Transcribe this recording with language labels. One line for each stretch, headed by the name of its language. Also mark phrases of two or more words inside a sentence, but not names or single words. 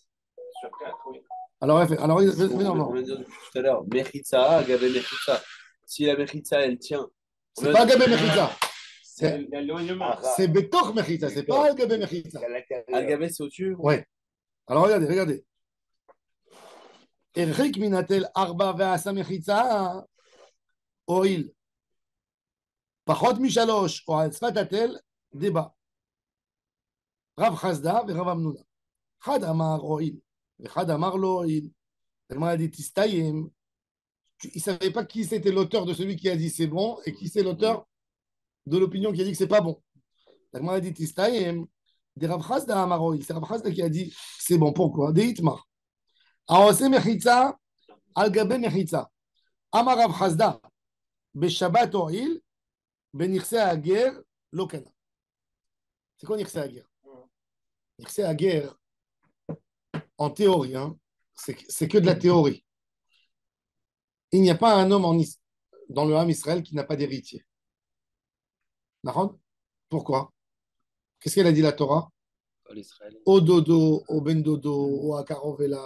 French: Sur 4, oui. Alors, On vient de dire depuis tout à l'heure, Mechitza,
Hebrew: גבי מחיצה.
French: Si la Mechitza, elle tient. C'est pas
Hebrew: גבי מחיצה.
French: L'éloignement. C'est
Hebrew: בתור מחיצה,
French: c'est pas
Hebrew: גבי מחיצה.
French: Al-Gabé, c'est au-dessus? Ouais. Alors, regardez.
Hebrew: הרחיק מן התל 4 ועשה מחיצה, הואיל פחות מ3 או על שפת התל, דיבה. רב חסדה ורב אמנונה. אחד אמר הואיל, ואחד אמר לא הואיל. תלמוד dit תסתיים.
French: Il ne savait pas qui c'était l'auteur de celui qui a dit c'est bon et qui c'est l'auteur de l'opinion qui a dit que c'est pas bon.
Hebrew: תלמוד dit תסתיים. דרב חסדא אמר הועיל.
French: C'est Rav Chasda qui a dit c'est bon.
Hebrew: Pourquoi? דאיתמר. העושה מחיצה על גבי מחיצה. אמר רב חסדה, בשבת הועיל, בנכסי הגר לא קנה.
French: C'est quoi
Hebrew: נכסי הגר? נכסי הגר,
French: en théorie, hein, c'est que de la théorie. Il n'y a pas un homme dans le
Hebrew: עם ישראל
French: qui n'a pas d'héritier. D'accord? Pourquoi? Qu'est-ce qu'elle a dit la Torah?
Hebrew: או דודו או בן דודו או הקרוב אליו.